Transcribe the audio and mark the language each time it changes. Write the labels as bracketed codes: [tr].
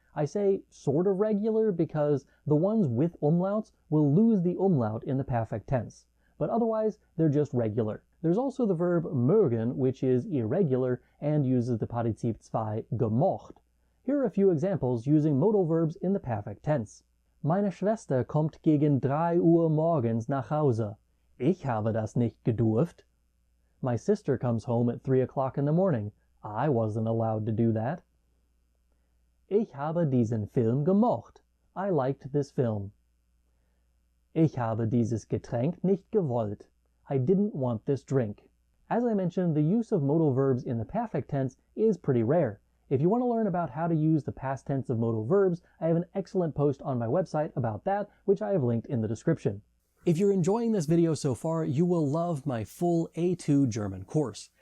[en] I say sort of regular because the ones with umlauts will lose the umlaut in the perfect tense, but otherwise they're just regular. There's also the verb mögen, which is irregular and uses the Partizip 2 gemocht. Here are a few examples using modal verbs in the perfect tense. [de] Meine Schwester kommt gegen 3 Uhr morgens nach Hause. Ich habe das nicht gedurft. [en] My sister comes home at 3 o'clock in the morning. I wasn't allowed to do that. [de] Ich habe diesen Film gemocht. [en] I liked this film. [de] Ich habe dieses Getränk nicht gewollt. [en] I didn't want this drink. As I mentioned, the use of modal verbs in the perfect tense is pretty rare. If you want to learn about how to use the past tense of modal verbs, I have an excellent post on my website about that, which I have linked in the description. If you're enjoying this video so far, you will love my full A2 German course.